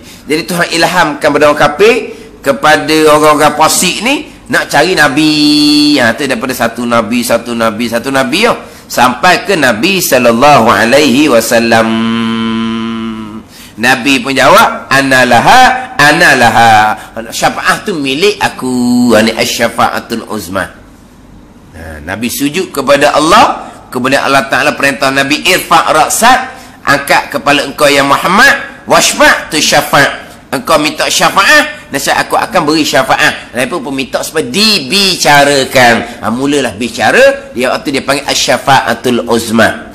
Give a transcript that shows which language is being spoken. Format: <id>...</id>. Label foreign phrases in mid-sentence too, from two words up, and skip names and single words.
<ms>Jadi Tuhan ilhamkan kepada orang kafir, kepada orang-orang fasik ni nak cari Nabi. Tu daripada satu Nabi sampai ke Nabi</ms> <ar>صلى الله عليه وسلم.</ar> <ms>Nabi pun jawab,</ms> <ar>أنا لها.</ar> <ms>Syafaat tu milik aku.</ms> <ar>أنا الشفاعة العظمى.</ar> <ms>Nabi sujud kepada Allah, kemudian Allah Taala perintah Nabi</ms> <ar>ارفع رأسك,</ar> <ms>angkat kepala engkau</ms> <ar>يا محمد, واشفع تشفع',</ar> <ms>engkau minta syafaat, nasihat aku akan beri syafaat. Lepas pun minta supaya dibicarakan. Mulalah bicara, dia waktu dia panggil</ms> <ar>الشفاعة العظمى.</ar>